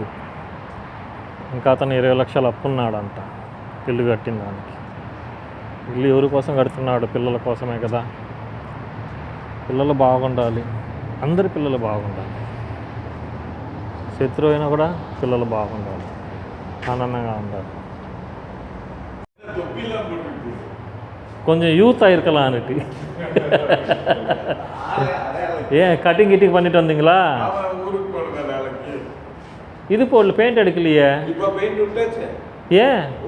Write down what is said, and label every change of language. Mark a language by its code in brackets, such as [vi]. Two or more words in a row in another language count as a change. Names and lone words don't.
[te] ఇంకా అతను 20 లక్షలు అప్పున్నాడంట ఇల్లు కట్టిన దానికి. ఇల్లు ఎవరి కోసం కడుతున్నాడు? పిల్లల కోసమే కదా. పిల్లలు బాగుండాలి, అందరి పిల్లలు బాగుండాలి. శత్రువు అయినా కూడా పిల్లలు బాగుండాలి, ఆనందంగా ఉండాలి. [ta] கொஞ்சம் யூத் ஆயிருக்கலான்னுட்டு. ஏன் கட்டிங் கிட்டிங் பண்ணிட்டு வந்தீங்களா? இது போடல, பெயிண்ட் அடிக்கலையே. ஏன்?